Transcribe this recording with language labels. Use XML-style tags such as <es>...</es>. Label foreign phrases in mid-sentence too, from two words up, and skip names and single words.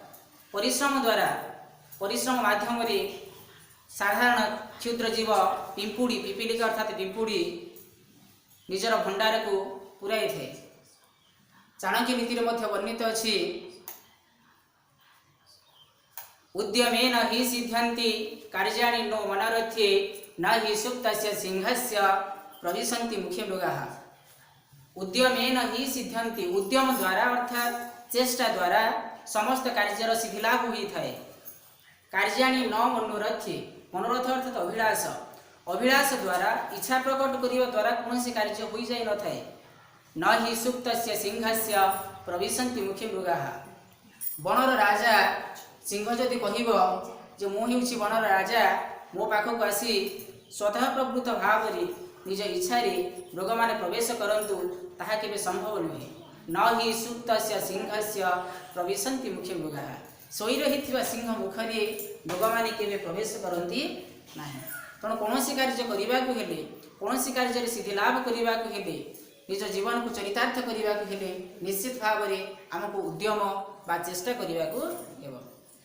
<or>ପରିଶ୍ରମ ମାଧ୍ୟମରେ ସାଧାରଣ କ୍ଷୁଦ୍ର ଜୀବ ପିମ୍ପୁଡ଼ି, ପିପିଲିକା ଅର୍ଥାତ୍ ପିମ୍ପୁଡ଼ି ନିଜର ଭଣ୍ଡାରକୁ ପୁରାଇଥାଏ। ଚାଣକ୍ୟ ନୀତିରେ ମଧ୍ୟ ବର୍ଣ୍ଣିତ ଅଛି,</or> <sa>ଉଦ୍ୟମେନ ହି ସିଦ୍ଧ୍ୟନ୍ତି କାର୍ଯ୍ୟାଣି नो मनरथे, न हि ସୁପ୍ତସ୍ୟ ସିଂହସ୍ୟ ପ୍ରବିଶନ୍ତି ମୁଖେ ମୃଗାଃ। ଉଦ୍ୟମେନ ହି ସିଦ୍ଧ୍ୟନ୍ତି,</sa> <or>ଉଦ୍ୟମ ଦ୍ୱାରା ଅର୍ଥାତ୍ ଚେଷ୍ଟା ଦ୍ୱାରା ସମସ୍ତ କାର୍ଯ୍ୟର ସିଦ୍ଧିଲାଭ ହୋଇଥାଏ। କାର୍ଯ୍ୟାଣି ନ ମନୋରଥେ, ମନୋରଥ ଅର୍ଥାତ୍ ଅଭିଳାଷ, ଅଭିଳାଷ ଦ୍ୱାରା ଇଚ୍ଛା ପ୍ରକଟ କରିବା ଦ୍ୱାରା କୌଣସି କାର୍ଯ୍ୟ ହୋଇଯାଇ ନଥାଏ।</or> <sa>न हि ସୁପ୍ତସ୍ୟ ସିଂହସ୍ୟ ପ୍ରବିଶନ୍ତି ମୁଖେ ମୃଗାଃ।</sa> <or>ବଣର ରାଜା ସିଂହ ଯଦି କହିବ ଯେ ମୁଁ ହେଉଛି ବଣର ରାଜା, ମୋ ପାଖକୁ ଆସି ସ୍ୱତଃ ପ୍ରବୃତ୍ତ ଭାବରେ ନିଜ ଇଚ୍ଛାରେ ମୃଗମାନେ ପ୍ରବେଶ କରନ୍ତୁ, ତାହା କେବେ ସମ୍ଭବ ନୁହେଁ।</or> <sa>न हि ସୁପ୍ତସ୍ୟ ସିଂହସ୍ୟ ପ୍ରବିଶନ୍ତି ମୁଖେ ମୃଗାଃ।</sa> <or>ଶୋଇ ରହିଥିବା ସିଂହ ମୁଖରେ ମୃଗମାନେ କେବେ ପ୍ରବେଶ କରନ୍ତି ନାହିଁ। ତେଣୁ କୌଣସି କାର୍ଯ୍ୟ କରିବାକୁ ହେଲେ, କୌଣସି କାର୍ଯ୍ୟରେ ସିଦ୍ଧି ଲାଭ କରିବାକୁ ହେଲେ, ନିଜ ଜୀବନକୁ ଚରିତାର୍ଥ କରିବାକୁ ହେଲେ ନିଶ୍ଚିତ ଭାବରେ ଆମକୁ ଉଦ୍ୟମ ବା ଚେଷ୍ଟା କରିବାକୁ ହେବ।</or>